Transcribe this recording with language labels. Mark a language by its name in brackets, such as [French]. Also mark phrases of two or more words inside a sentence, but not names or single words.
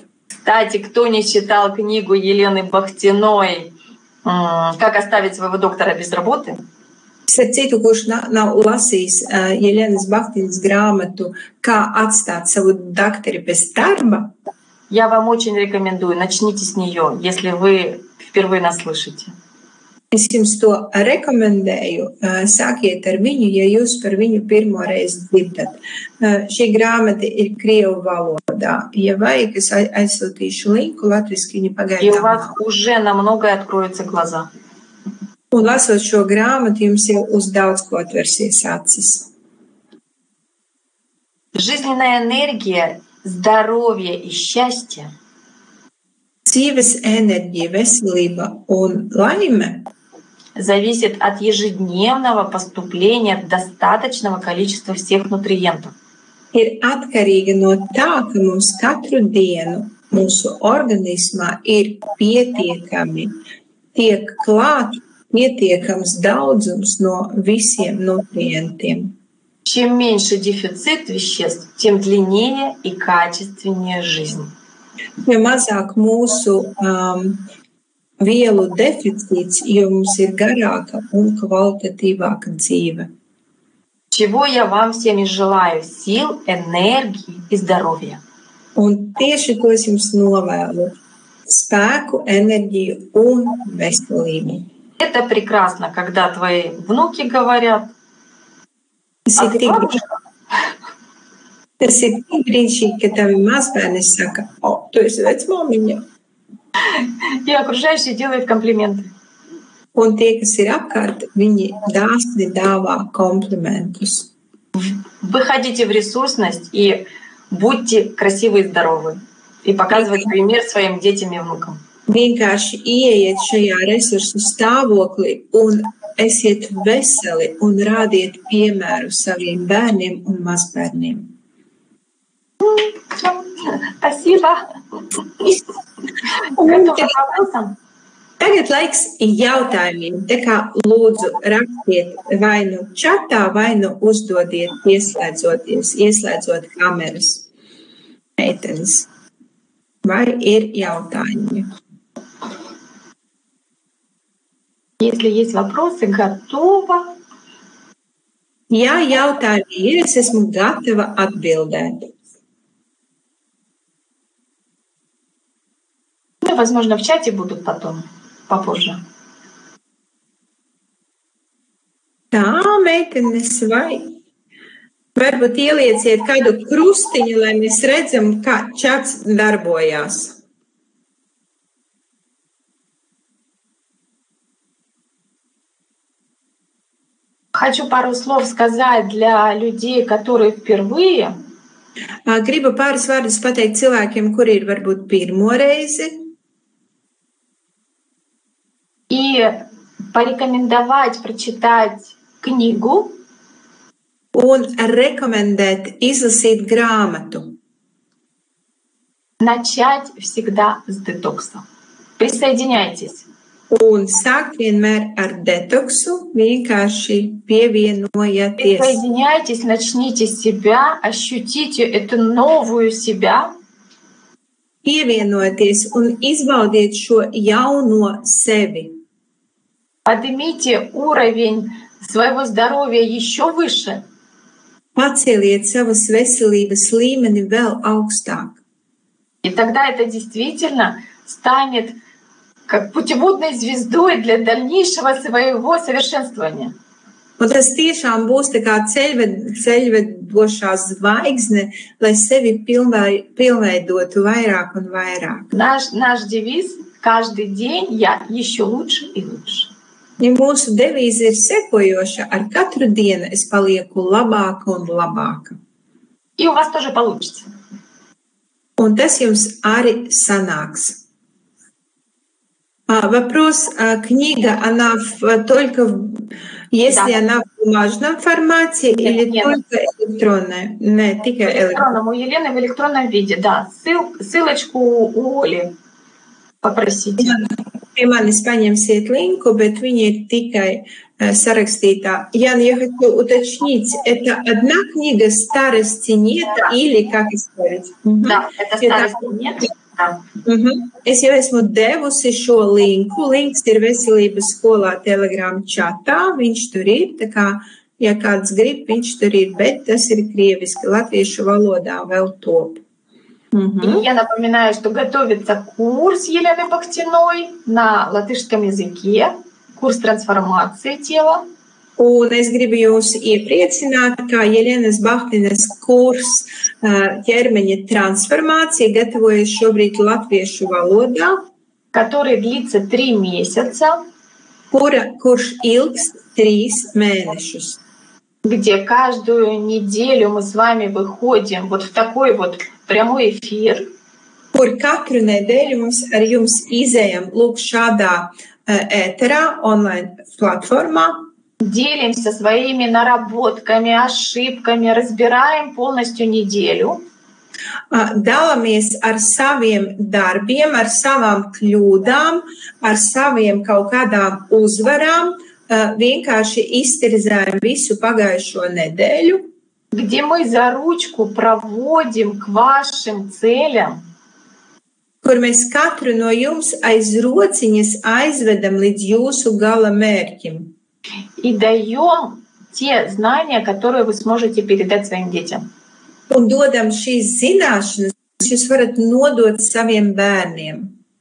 [Russian] Кстати, кто не читал книгу Елены Бахтиной «Как оставить своего доктора без работы», [Latvian] Starp citu, kurš nav lasījis Jelenas Bahtinas grāmatu Kā atstāt savu dakteri bez darba, [Russian] я вам очень рекомендую, начните с нее, если вы впервые нас слышите. [Latvian] es jums to rekomendēju. Sākiet ar viņu, ja jūs par viņu pirmo reizi dzirdat. Šī grāmata ir krievu valodā. Ja vajag, es aizsūtīšu linku, latviski viņa [Russian] И у вас [Latvian] pagaidām. [Russian] уже на многое откроются глаза. [Latvian] Un lasot šo grāmatu, jums jau uz daudz ko atversies acis. [Russian] Жизненная энергия, здоровье и счастье [Latvian] Dzīves enerģija, veselība un laime [Russian] зависит от ежедневного поступления достаточного количества всех нутриентов. [Latvian] ir atkarīga no tā, ka mums katru dienu mūsu organismā ir tiek klāt pietiekams daudzums no visiem nutrientiem. [Russian] Чем меньше дефицит веществ, тем длиннее и качественнее жизнь. [Latvian] Jo mazāk mūsu vielu deficīts, jo mums ir garāka un kvalitatīvāka dzīve. [Russian] Чего я вам всем и желаю: сил, энергии и здоровья. [Latvian] Un tieši to es jums novēlu - spēku, enerģiju un veselību. [Russian] Это прекрасно, когда твои внуки говорят: [Latvian] Tas [Russian] «А [Latvian] ir [Russian] ты [Latvian] tik [Russian] бабушка?» [Latvian] brīnišķīgi, ka tavi mazbērni saka, o, tu esi vecmāmiņa. [Russian] И окружающие делают комплименты. [Latvian] Un tie, kas ir apkārt, viņi dāsni dāvā komplimentus. [Russian] Выходите в ресурсность и будьте красивы и здоровы. И показывать пример своим детям и внукам. [Latvian] Vienkārši ieiet šajā resursu stāvoklī un esiet veseli un rādiet piemēru saviem bērniem un mazbērniem. [Russian] Спасибо. Готова к вопросам? [Latvian] Tagad laiks jautājumiem. Tā kā lūdzu rakstiet vai nu čatā, vai nu uzdodiet ieslēdzot kameras. Meitenes. Vai ir jautājumi? [Russian] Если есть вопросы, готова. [Latvian] Ja jautājumi ir, es esmu gatava atbildēt. [Russian] Ну, возможно, в чате будут потом, попозже. [Latvian] Tā, meitenes, vai varbūt ielieciet kādu krustiņu, lai mēs redzam, kā čats darbojās. [Russian] Хочу пару слов сказать для людей, которые впервые. [Latvian] Gribu pāris vārdus pateikt cilvēkiem, kuri ir varbūt pirmo reizi. [Russian] И порекомендовать прочитать книгу. [Latvian] Un rekomendēt izlasīt grāmatu. [Russian] Начать всегда с детокса. Присоединяйтесь. [Latvian] Un sākt vienmēr ar detoksu, vienkārši pievienojieties. [Russian] Присоединяйтесь, начните с себя, ощутите эту новую себя. [Latvian] Pievienojieties un izbaudiet šo jauno sevi. [Russian] Поднимите уровень своего здоровья еще выше. [Latvian] Paceliet savas veselības līmeni vēl augstāk. [Russian] И тогда это действительно станет как putevudной звездой для дальнейшего своего совершенствования. [Latvian] Un tas tiešām būs tā kā ceļvedošā zvaigzne, lai sevi pilnveidotu vairāk un vairāk. [Russian] Наш девиз каждый день я еще лучше и лучше. [Latvian] Ja mūsu devīze ir sekojoša, ar katru dienu es palieku labāka un labāka. [Russian] И у вас тоже получится. [Latvian] Un tas jums arī sanāks. [Russian] Вопрос, книга, она только, если она в бумажном формате или только электронная? Не, только электронном. У Елены в электронном виде, да. Ссылочку у Оли попросите. [Latvian] Pie manis paņemsiet linku, bet viņi ir tikai сarakstītā. [Russian] Ян, я хочу уточнить, это одна книга «Старости нет» или как сказать? Да, это «Старости нет». [Latvian] Es jau esmu devusi šo linku. Links ir veselības skolā Telegram čatā. Viņš tur ir, tā kā, ja kāds grib, viņš tur ir, bet tas ir krieviski, latviešu valodā vēl top. [Russian] И я напоминаю, что готовится курс Елены Бахтиной на латышском языке, курс трансформации тела. [Latvian] Un es gribu jūs iepriecināt, ka Jelenas Bahtinas kurs ķermeņa transformācija gatavojas šobrīd latviešu valodā, [Russian] который длится 3 месяца, [Latvian] kurš ilgs 3 mēnešus. [Russian] Где каждую неделю мы с вами выходим вот в такой вот прямой эфир. [Latvian] Kur katru nedēļu mums ar jums izējam lūk šādā ēterā, online platformā. [Russian] Делимся своими наработками, ошибками, разбираем полностью неделю. [Latvian] Dalāmies ar saviem darbiem, ar savām kļūdām, ar saviem kaut kādām uzvarām, vienkārši iztirzējam visu pagājušo nedēļu. [Russian] Где мы за ручку проводим к вашим целям. [Latvian] Kur mēs katru no jums aiz rociņas aizvedam līdz jūsu gala mērķim. [Russian] И даем те знания, которые вы сможете передать своим детям. [Latvian] Un dodam šīs zināšanas, jūs varat nodot saviem bērniem.